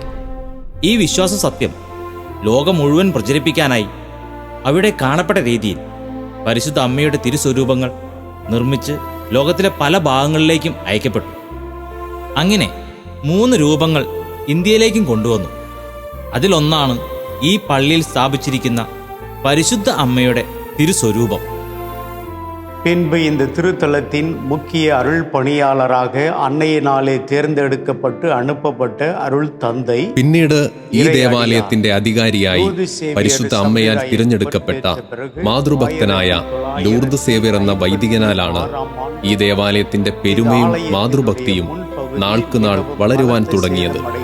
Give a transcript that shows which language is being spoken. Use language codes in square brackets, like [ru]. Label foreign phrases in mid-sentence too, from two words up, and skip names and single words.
[ml] ഈ വിശ്വാസ സത്യം ലോകം മുഴുവൻ പ്രചരിപ്പിക്കാനായി അവിടെ കാണപ്പെട്ട രീതിയിൽ പരിശുദ്ധ അമ്മയുടെ തിരുസ്വരൂപങ്ങൾ നിർമ്മിച്ച് ലോകത്തിലെ പല ഭാഗങ്ങളിലേക്കും അയക്കപ്പെട്ടു. അങ്ങനെ 3 രൂപങ്ങൾ ഇന്ത്യയിലേക്കും കൊണ്ടുവന്നു. അതിലൊന്നാണ് ഈ പള്ളിയിൽ സ്ഥാപിച്ചിരിക്കുന്ന പരിശുദ്ധ അമ്മയുടെ തിരുസ്വരൂപം. [ta] பின்பு இந்த திருத்தலத்தின் முக்கிய அருள் பணியாளராக அன்னையினாலே தேர்ந்தெடுக்கப்பட்டு அனுப்பப்பட்ட அருள் தந்தை, [ml] പിന്നീട് ഈ ദേവാലയത്തിന്റെ അധികാരിയായി പരിശുദ്ധ അമ്മയാൽ തിരഞ്ഞെടുക്കപ്പെട്ട മാതൃഭക്തനായ ലൂർദ് സേവ്യർ എന്ന വൈദികനാലാണ് ഈ ദേവാലയത്തിന്റെ പെരുമയും മാതൃഭക്തിയും നാൾക്കുനാൾ വളരുവാൻ തുടങ്ങിയത്.